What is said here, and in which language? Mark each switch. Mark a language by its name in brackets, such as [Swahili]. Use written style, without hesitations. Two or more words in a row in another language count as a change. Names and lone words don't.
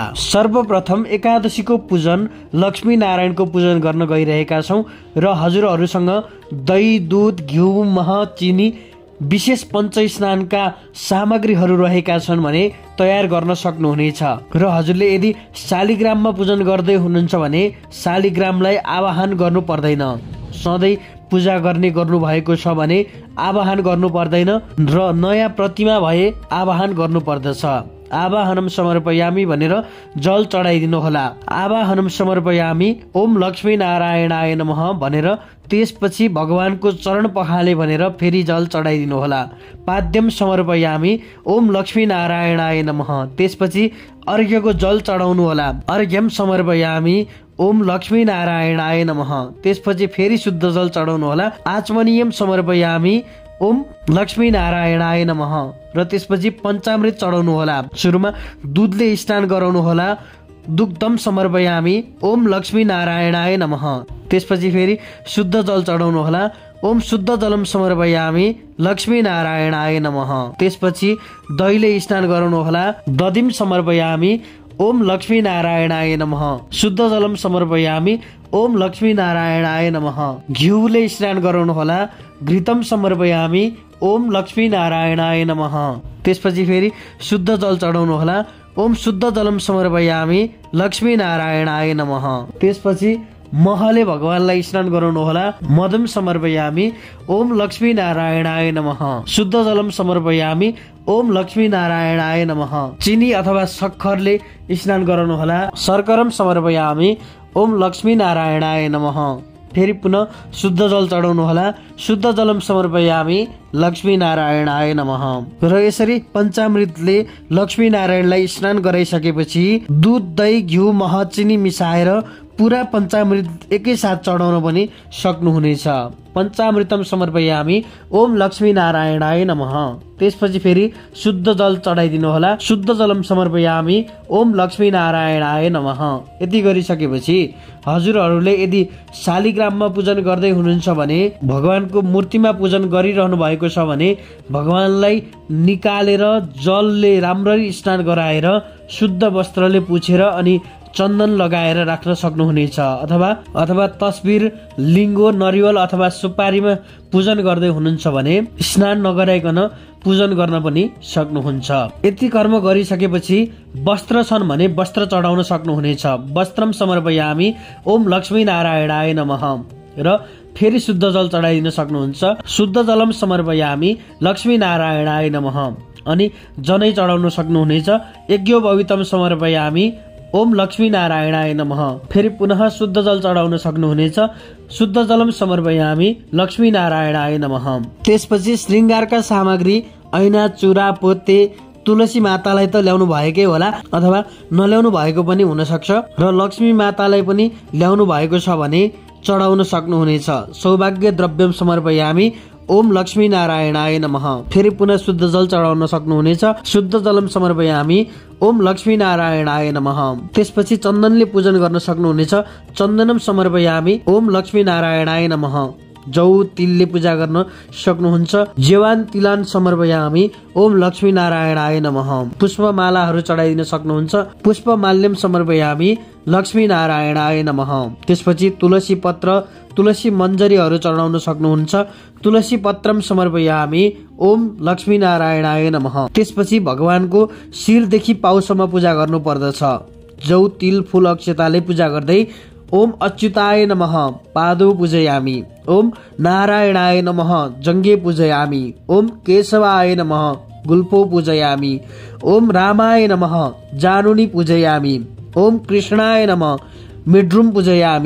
[Nepali] सर्वप्रथम एकादशीको पूजन लक्ष्मी नारायणको पूजन गर्न गइरहेका छौँ र हजुरहरूसँग दही, दूध, घिउ, मह, चिनी, विशेष पञ्चस्नानका सामग्रीहरू रहेका छन् भने तयार गर्न सक्नुहुनेछ र हजुरले यदि शालिग्राममा पूजन गर्दै हुनुहुन्छ भने शालिग्रामलाई आवाहन गर्नु पर्दैन। सधैँ पूजा गर्नु भएको छ भने आवाहन गर्नु पर्दैन र नयाँ प्रतिमा भए आवाहन गर्नु पर्दछ। [Sanskrit] आवाहनम समर्पयामी [Nepali] भनेर जल चढाइदिनु होला। [Sanskrit] आवाहनम समर्पयामी ओम लक्ष्मी नारायणाय नमः [Nepali] भनेर त्यसपछि भगवानको चरण पखाले भनेर फेरि जल चढाइदिनु होला। [Sanskrit] पाद्यम समर्पयामी ओम लक्ष्मी नारायणाय नमः [Nepali] त्यसपछि अर्घ्यको जल चढाउनु होला। [Sanskrit] अर्घ्यम समर्पयामी ओम लक्ष्मी नारायणाय नमः [Nepali] त्यसपछि फेरि शुद्ध जल चढाउनु होला। [Sanskrit] आचमनीयम समर्पयामी ओम लक्ष्मी नारायणाय नमः [Nepali] र त्यसपछि पञ्चामृत चढाउनु होला। सुरुमा दुधले स्नान गराउनु होला। [Sanskrit] दुग्धम समर्पयामी ओम लक्ष्मी नारायणाय नमः [Nepali] त्यसपछि फेरि शुद्ध जल चढाउनु होला। [Sanskrit] ओम शुद्ध जलम समर्पयामी लक्ष्मी नारायणाय नमः [Nepali] त्यसपछि दहीले स्नान गराउनु होला। [Sanskrit] दधिम समर्पयामी ओम लक्ष्मी नारायणाय नमः शुद्ध जलम समर्पयामी ओम लक्ष्मी नारायणाय नमः [Nepali] घिउले स्नान गराउनु होला। [Sanskrit] घृतम समर्पयामी ओम लक्ष्मी नारायणाय नमः [Nepali] त्यसपछि फेरि शुद्ध जल चढाउनु होला। [Sanskrit] ओम शुद्ध जलम समर्पयामी लक्ष्मी नारायणाय नमः [Nepali] त्यसपछि महले भगवानलाई स्नान गराउनु होला। [Sanskrit] मदम समर्पयामी ओम लक्ष्मी नारायणाय नमः शुद्ध जलम समर्पयामी ओम लक्ष्मी नारायणाय नमः [Nepali] चिनी अथवा सक्खरले स्नान गराउनु होला। [Sanskrit] शर्करम समर्पयामी ओम लक्ष्मी नारायणाय नमः [Nepali] फेरि पुनः शुद्ध जल चढाउनु होला। [Sanskrit] शुद्ध जलम समर्पयामी लक्ष्मी नारायणाय नमः [Nepali] र यसरी पञ्चामृतले लक्ष्मी नारायणलाई स्नान गराइसकेपछि दुध, दही, घिउ, मह, चिनी मिसाएर पुरा पञ्चामृत एकैसाथ चढाउन पनि सक्नुहुनेछ। [Sanskrit] पञ्चामृतम समर्पयामी ओम लक्ष्मी नारायणाय नमः [Nepali] त्यसपछि फेरि शुद्ध जल चढाइदिनु होला। [Sanskrit] शुद्ध जलम समर्पयामी ओम लक्ष्मी नारायणाय नमः [Nepali] यति गरिसकेपछि हजुरहरूले यदि शालिग्राममा पूजन गर्दै हुनुहुन्छ भने भगवानको मूर्तिमा पूजन गरिरहनु भएको छ भने भगवानलाई निकालेर जलले राम्ररी स्नान गराएर शुद्ध वस्त्रले पुछेर अनि चन्दन लगाएर राख्न सक्नुहुनेछ। अथवा तस्बिर, लिङ्गो, नरिवल अथवा सुपारीमा पूजन गर्दै हुनुहुन्छ भने स्नान नगराइकन पूजन गर्न पनि सक्नुहुन्छ। यति कर्म गरिसकेपछि वस्त्र छन् भने वस्त्र चढाउन सक्नुहुनेछ। [Sanskrit] वस्त्रम समर्पयामी ओम लक्ष्मी नारायणाय नमः [Nepali] र फेरि शुद्ध जल चढाइदिन सक्नुहुन्छ। [Sanskrit] शुद्ध जलम समर्पयामी लक्ष्मी नारायणाय नमः [Nepali] अनि जनै चढाउन सक्नुहुनेछ। [Sanskrit] यज्ञोपवीतम समर्पयामी ओम लक्ष्मी नारायणाय नमः [Nepali] फेरि पुनः शुद्ध जल चढाउन सक्नुहुनेछ। [Sanskrit] शुद्ध जलम समर्पयामी लक्ष्मी नारायणाय नमः [Nepali] त्यसपछि श्रृङ्गारका सामग्री ऐना, चुरा, पोते, तुलसी मातालाई त ल्याउनु भएकै होला अथवा नल्याउनु भएको पनि हुन सक्छ र लक्ष्मी मातालाई पनि ल्याउनु भएको छ भने चढाउन सक्नुहुनेछ। [Sanskrit] सौभाग्य द्रव्यम समर्पयामी ओम लक्ष्मी नारायणाय नमः [Nepali] फेरि पुनः शुद्ध जल चढाउन सक्नुहुनेछ। [Sanskrit] शुद्ध जलम समर्पयामी ओम लक्ष्मी नारायणाय नमः [Nepali] त्यसपछि चन्दनले पूजन गर्न सक्नुहुनेछ। [Sanskrit] चन्दनम समर्पयामी ओम लक्ष्मी नारायणाय नमः [Nepali] जौ तिलले पूजा गर्न सक्नुहुन्छ। [Sanskrit] जेवान तिलान समर्पयामी ओम लक्ष्मी नारायणाय नमः। [Nepali] पुष्पमालाहरू चढाइदिन सक्नुहुन्छ। [Sanskrit] पुष्पमाल्यम समर्पयामी लक्ष्मी नारायणाय नमः। [Nepali] त्यसपछि तुलसी पत्र तुलसी मञ्जरीहरू चढाउन सक्नुहुन्छ। [Sanskrit] तुलसी पत्रम समर्पयामी ओम लक्ष्मी नारायणाय नमः। [Nepali] त्यसपछि भगवानको शिरदेखि पाउसम्म पूजा गर्नु पर्दछ। जौ तिल फूल अक्षताले पूजा गर्दै [Sanskrit] ओम अच्युताय नमः पादौ पूजयामी। ओम नारायणाय नमः जङ्गे पूजयामी। ओम केशवाय नमः गुल्फो पूजयामी। ओम रामाय नमः जानुनी पूजयामी। ओम कृष्णाय नमः मिड्रुम पूजयामी।